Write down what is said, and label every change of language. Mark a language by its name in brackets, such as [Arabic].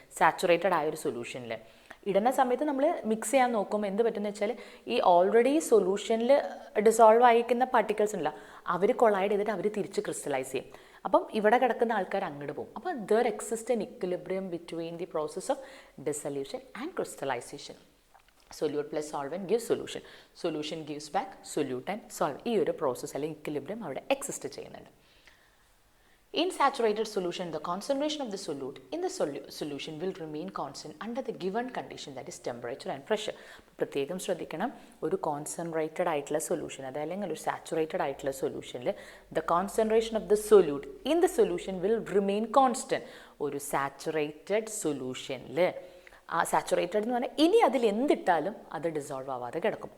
[Malayalam] Saturated ആയൊരു സൊല്യൂഷനിൽ ഇടുന്ന സമയത്ത് നമ്മൾ മിക്സ് ചെയ്യാൻ നോക്കുമ്പോൾ എന്ത് പറ്റുമെന്ന് വെച്ചാൽ ഈ ഓൾറെഡി സൊല്യൂഷനിൽ ഡിസോൾവ് ആയിരിക്കുന്ന പാർട്ടിക്കിൾസ് ഉണ്ടല്ലോ, അവർ കൊളൈഡ് ചെയ്തിട്ട് അവർ തിരിച്ച് ക്രിസ്റ്റലൈസ് ചെയ്യും. അപ്പം ഇവിടെ കിടക്കുന്ന ആൾക്കാർ അങ്ങോട്ട് പോകും. അപ്പോൾ [English] There exist an equilibrium between the process of dissolution and crystallisation. Solute plus solvent gives solution, solution gives back solute and solve. [Malayalam] ഈ ഒരു പ്രോസസ്സ് അല്ലെങ്കിൽ ഇക്വിലിബ്രിയം അവിടെ എക്സിസ്റ്റ് ചെയ്യുന്നുണ്ട്. [English] In saturated solution, the concentration of the solute in the solution will remain constant under the given condition, that is temperature and pressure. [Malayalam] പ്രത്യേകം ശ്രദ്ധിക്കണം, ഒരു concentrated ആയിട്ടുള്ള solution അതല്ലെങ്കിൽ ഒരു സാച്ചുറേറ്റഡ് ആയിട്ടുള്ള സൊല്യൂഷനിൽ [English] The concentration of the solute in the solution will remain constant. [Malayalam] ഒരു saturated സൊല്യൂഷനിൽ ആ സാച്ചുറേറ്റഡ് എന്ന് പറഞ്ഞാൽ ഇനി അതിൽ എന്തിട്ടാലും അത് ഡിസോൾവ് ആവാതെ കിടക്കും.